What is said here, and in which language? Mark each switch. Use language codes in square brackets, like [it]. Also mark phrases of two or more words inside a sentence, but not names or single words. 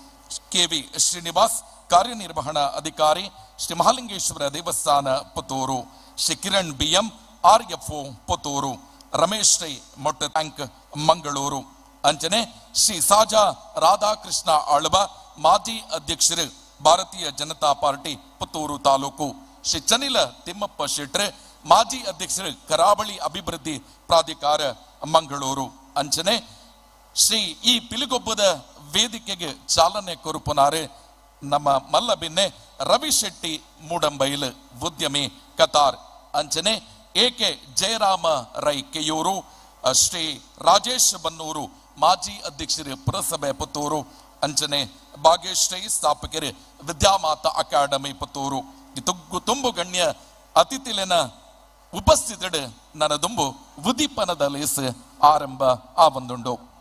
[kn] KV ಶ್ರೀನಿವಾಸ್ ಕಾರ್ಯನಿರ್ವಹಣಾ ಅಧಿಕಾರಿ ಶ್ರೀ ಮಹಾಲಿಂಗೇಶ್ವರ ದೇವಸ್ಥಾನ ಪುತ್ತೂರು ಶ್ರೀ ಕಿರಣ್ BM RFO ಪುತ್ತೂರು ರಮೇಶ್ ರೈ ಮೊಟ್ಟ ಟ್ಯಾಂಕ್ ಮಂಗಳೂರು ಅಂಚನೆ ಶ್ರೀ ಸಾಜಾ ರಾಧಾಕೃಷ್ಣ ಆಳ್ವ ಮಾಜಿ ಅಧ್ಯಕ್ಷರು ಭಾರತೀಯ ಜನತಾ ಪಾರ್ಟಿ ಪುತ್ತೂರು ತಾಲೂಕು ಶ್ರೀ ಚನಿಲ ತಿಮ್ಮಪ್ಪ ಶೆಟ್ರೆ ಮಾಜಿ ಅಧ್ಯಕ್ಷರು ಕರಾವಳಿ ಅಭಿವೃದ್ಧಿ ಪ್ರಾಧಿಕಾರ ಮಂಗಳೂರು [tcy] ಅಂಚನೆ ಶ್ರೀ ಈ ಪಿಲಿಗೊಬ್ಬದ ವೇದಿಕೆಗೆ ಚಾಲನೆ ಕೊರುಪುನಾರೆ ನಮ್ಮ ಮಲ್ಲಬಿನ್ನೆ ರವಿಶೆಟ್ಟಿ ಮೂಡಂಬೈಲ್ ಉದ್ಯಮಿ ಕತಾರ್ ಅಂಚನೆ ಎಕೆ ಜಯರಾಮ ರೈ ಕೆಯೂರು ಶ್ರೀ ರಾಜೇಶ್ ಬನ್ನೂರು ಮಾಜಿ ಅಧ್ಯಕ್ಷರು ಪುರಸಭೆ ಪುತ್ತೂರು ಅಂಚನೆ ಭಾಗ್ಯಶ್ರೀ ಸ್ಥಾಪಕರು ವಿದ್ಯಾಮಾತಾ ಅಕಾಡೆಮಿ ಪುತ್ತೂರು ತುಗ್ಗು ತುಂಬು ಗಣ್ಯ ಅತಿಥಿಲಿನ ಉಪಸ್ಥಿತಡು ನನ್ನ ದುಂಬು ಉದೀಪನದ ಲೇಸ್ ಆರಂಭ ಆವಂದುಂಡು